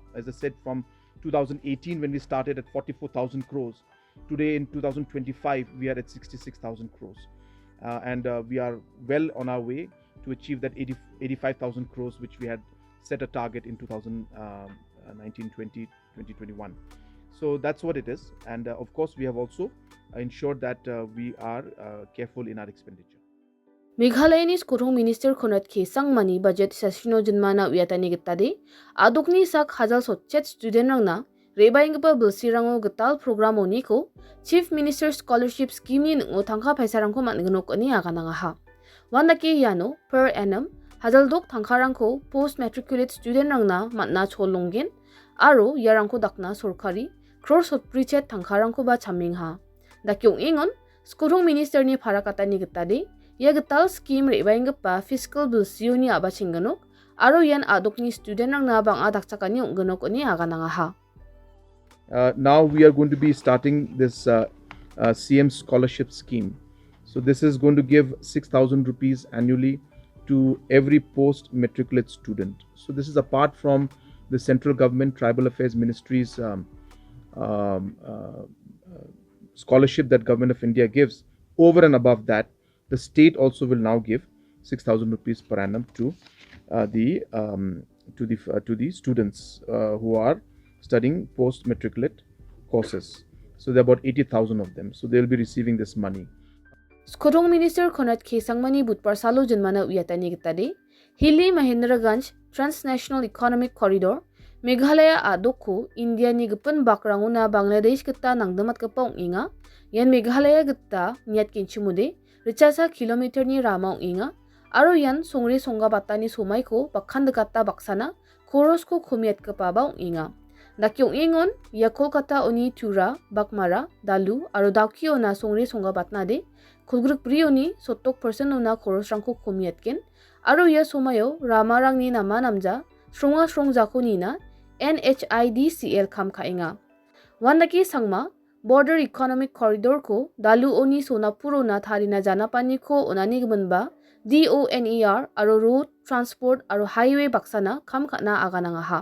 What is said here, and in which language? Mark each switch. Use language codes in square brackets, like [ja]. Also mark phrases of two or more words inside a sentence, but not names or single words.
[en] As I said, from 2018 when we started at 44,000 crores, today in 2025 we are at 66,000 crores, and we are well on our way to achieve that 85,000 crores which we had set a target in 2019, 20, 2021. So that's what it is, and of course we have also ensured that we are careful in our expenditure. [grt] Meghalaya ni skorong minister khonat ki sangmani [en] budget session [grt] janmana uyatani gittade adokni sak hajal sotchet student rangna rebaingpa bulsirango getal program oni ko [en] chief minister scholarship scheme [grt] ni ngo thangkha paisarangko mangnok ani agananga ha wandaki yano [en] per annum [grt] hajal dok thangkharangko [en] post matriculate student [grt] rangna matna cholonggen aro yarangko dakna sorkari crore sotprichet thangkharangko ba chammingha dakyong ingon skorong minister ni pharakatani gittade ya getal scheme rebaingpa fiscal bulsioni aba chinganok aro yan adokni student rangna banga dakchakani ongganok ani agananga ha. [en] Now we are going to be starting this CM scholarship scheme. So this is going to give 6,000 rupees annually to every post matriculate student. So this is apart from the central government tribal affairs ministry's scholarship that government of India gives. Over and above that, the state also will now give 6,000 rupees per annum to the students who are studying post matriculate courses. So there are about 80,000 of them. So they will be receiving this money. [grt] Skorong minister khonat ke sangmani budpar salo janmana uyatani gittade Hilli Mahendraganj [en] transnational economic corridor [grt] Meghalaya adoko India ni gepen bakranguna Bangladesh getta nangdamat gapa inga yan Meghalaya getta niat kinchimude recasa kilometer ni rama inga aro yan songre songa batani somai ko bakhand gata baksana koros ko khomiat gapa ba inga dakyong ingon ya Kolkata oni tura bakmara dalu aro dakio na songre songa batna de khulgruk prioni sotok person ona koros rangko khomiatken aro ya somayo ramarang ni nama namja stronga strong jakoni na NHIDCL kham khainga wandaki sangma [en] border economic corridor [grt] ko dalu oni sonapuro na tharina janapani ko onani gmanba DONER aro [en] road transport [grt] aro highway baksana kam khana agananga ha.